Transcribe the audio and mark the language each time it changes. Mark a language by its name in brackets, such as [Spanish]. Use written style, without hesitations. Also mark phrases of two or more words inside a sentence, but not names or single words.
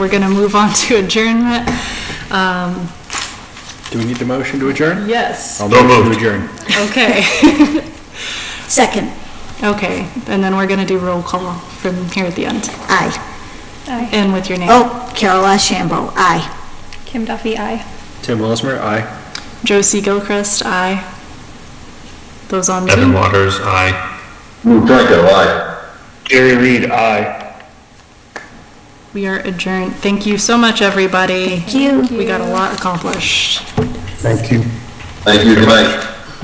[English] We're going to move on to adjournment. Do we need the motion to adjourn? Yes. I'll move to adjourn. Okay. Second. Okay, and then we're going to do roll call from here at the end. Aye. And with your name. Oh, Carol Ashambo, aye. Kim Duffy, aye. Tim Willismer, aye. Josie Gilchrist, aye. Those on Evan Zoom? Waters, aye. Lou Franco, aye. Jerry Reed, aye. We are adjourned. Thank you so much, everybody. Thank you. We got a lot accomplished. Thank you. Thank you, good night.